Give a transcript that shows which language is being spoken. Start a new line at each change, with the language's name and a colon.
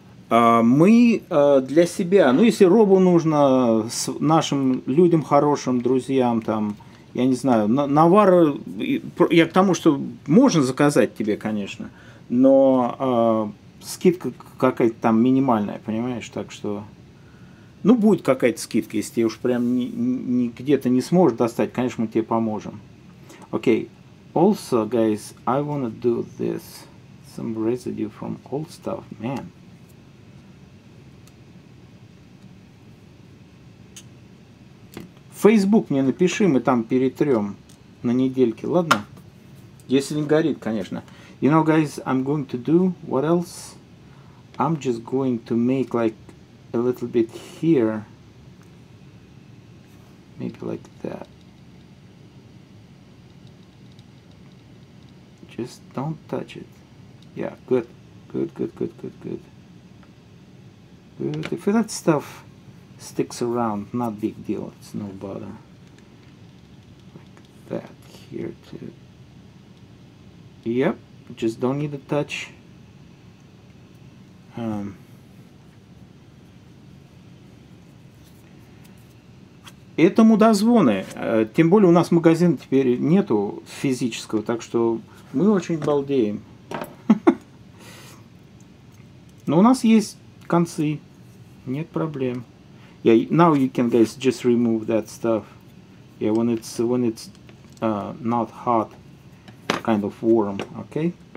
Russian: Мы для себя, ну если робу нужно с нашим людям хорошим, друзьям, там, я не знаю, навар, я к тому, что можно заказать тебе, конечно, но скидка какая-то там минимальная, понимаешь, так что, ну будет какая-то скидка, если ты уж прям где-то не сможешь достать, конечно, мы тебе поможем.
English: Okay, also guys, I wanna do this, some residue from old stuff, man.
Russian: Facebook мне напиши, мы там перетрем на недельке, ладно? Если не горит, конечно.
English: You know, guys, I'm going to do, what else? I'm just going to make like a little bit here. Maybe like that. Just don't touch it. Yeah, good. Good, good, good, good, good. Good. If that stuff sticks around, not big deal, it's no bother. Like that here too. Yep, just don't need a touch.
Russian: Это мудозвоны, тем более у нас магазина теперь нету физического, так что мы очень балдеем. Но у нас есть концы, нет проблем.
English: Yeah, now you can guys just remove that stuff. Yeah, when it's not hot, kind of warm, okay?